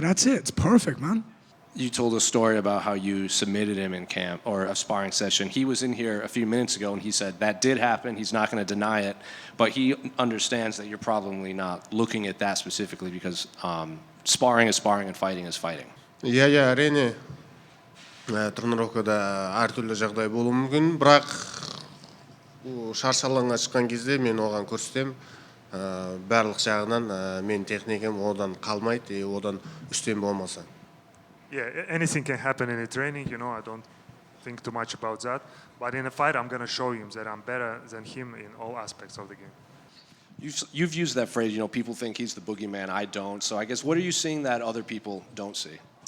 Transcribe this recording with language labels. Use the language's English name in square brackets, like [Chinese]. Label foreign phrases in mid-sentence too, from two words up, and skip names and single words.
[English] That's it. It's perfect, man. You told a story about how you submitted him in camp or a sparring session. He was in here a few minutes ago and he said that did happen. He's not going to deny it, but he understands that you're probably not looking at that specifically because sparring is sparring and fighting is fighting. [Kazakh] иә әрине тренировкада әртүрлі жағдай болуы мүмкін, бірақ шаршы алаңға шыққан кезде мен оған көрсетем, барлық жағынан мен техникам одан қалмайды, одан үстем болмаса. [English] Yeah, anything can happen in a training, I don't think too much about that. But in a fight, I'm going to show him that I'm better than him in all aspects of the game. You've used that phrase, people think he's the boogeyman, I don't. So I guess what are you seeing that other people don't see?